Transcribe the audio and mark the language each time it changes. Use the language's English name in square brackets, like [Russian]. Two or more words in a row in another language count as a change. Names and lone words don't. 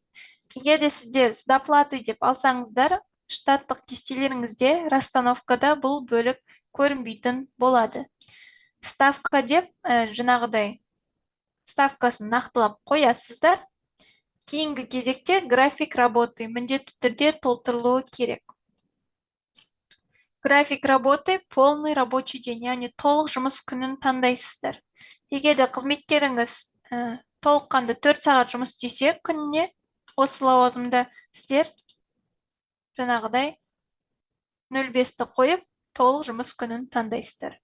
[Kazakh] Егер де сіздер [Russian] с доплатой [Kazakh] деп алсаңыздар, штаттық кестелеріңізде расстановкада бұл бөлік көрінбейтін болады. Ставка деп жаңағыдай ставкасын нақтылап қоясыздар. Кейінгі кезекте [Russian] график работы [Kazakh] міндетті түрде толтырылуы керек. [Russian] График работы полный рабочий день, [Kazakh] яғни толық жұмыс күнін таңдайсыздар. Егер де қызметкеріңіз толыққанды 4 сағат жұмыс істесе күніне, осы лауазымда сіздер жаңағыдай 0,5-ті қойып, толық жұмыс күнін таңдайсыздар.